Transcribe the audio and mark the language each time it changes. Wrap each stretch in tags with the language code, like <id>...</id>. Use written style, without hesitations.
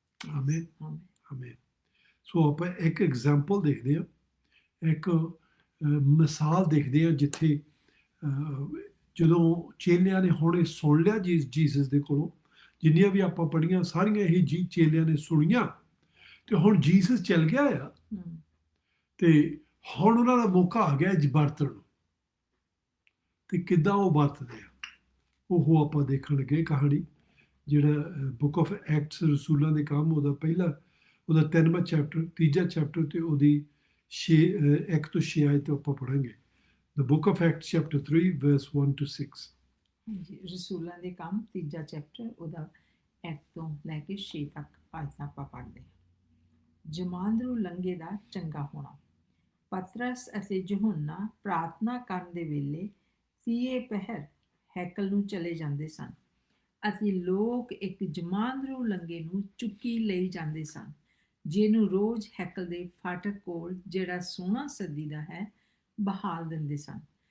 <pa>Amen amen. ਸੋ ਆਪਾਂ ਇੱਕ example ਦੇਖਦੇ ਹਾਂ, ਇੱਕ ਮਿਸਾਲ ਦੇਖਦੇ ਹਾਂ, ਜਿੱਥੇ ਜਦੋਂ ਚੇਲਿਆਂ ਨੇ ਹੁਣ ਇਹ ਸੁਣ ਲਿਆ ਜੀਸਸ ਦੇ ਕੋਲੋਂ, ਜਿੰਨੀਆਂ ਵੀ ਆਪਾਂ ਪੜ੍ਹੀਆਂ ਸਾਰੀਆਂ ਇਹ ਚੇਲਿਆਂ ਨੇ ਸੁਣੀਆਂ, ਤੇ ਹੁਣ ਜੀਸਸ ਚੱਲ ਗਿਆ ਆ, ਤੇ ਹੁਣ ਉਹਨਾਂ ਦਾ ਮੌਕਾ ਆ ਗਿਆ ਵਰਤਣ ਨੂੰ, ਤੇ ਕਿੱਦਾਂ ਉਹ ਵਰਤਦੇ ਆ, ਉਹ ਆਪਾਂ ਦੇਖਣ ਲੱਗੇ ਕਹਾਣੀ। ਜਿਹੜਾ ਬੁੱਕ ਆਫ ਐਕਟਸ, ਰਸੂਲਾਂ ਦੇ ਕੰਮ, ਉਹਦਾ 3ਵਾਂ ਚੈਪਟਰ, 3 ਚੈਪਟਰ, ਤੇ ਉਹਦੀ 1 ਤੋਂ 6 ਆਇਤ ਆਪਾਂ ਪੜ੍ਹਾਂਗੇ।</pa> <en>The book of Acts chapter 3 verse 1 to 6।</en> <pa>ਹਾਂਜੀ, ਰਸੂਲਾਂ ਦੇ ਕੰਮ 3 ਚੈਪਟਰ, ਉਹਦਾ 1 ਤੋਂ ਲੈ ਕੇ 6 ਤੱਕ ਆਇਤਾਂ ਆਪਾਂ ਪੜ੍ਹਦੇ ਹਾਂ। ਜਮਾਂਦਰੂ ਲੰਘੇ ਦਾ ਚੰਗਾ ਹੋਣਾ। ਪਤਰਸ ਅਤੇ ਯਹੋਨਾ ਪ੍ਰਾਰਥਨਾ ਕਰਨ ਦੇ ਵੇਲੇ 30 ਪਹਿਰ ਹੈਕਲ ਨੂੰ ਚਲੇ ਜਾਂਦੇ ਸਨ, ਅਤੇ ਲੋਕ ਇੱਕ ਜਮਾਂਦਰੂ ਲੰਘੇ ਨੂੰ ਚੁੱਕੀ ਲਈ ਜਾਂਦੇ ਸਨ, ਜਿਹਨੂੰ ਰੋਜ਼ ਹੈਕਲ ਦੇ ਫਾਟਕ ਕੋਲ, ਜਿਹੜਾ ਸੋਨਾ ਸੱਦੀ ਦਾ ਹੈ, ਬਹਾਲ ਦਿੰਦੇ ਸਨ।</pa>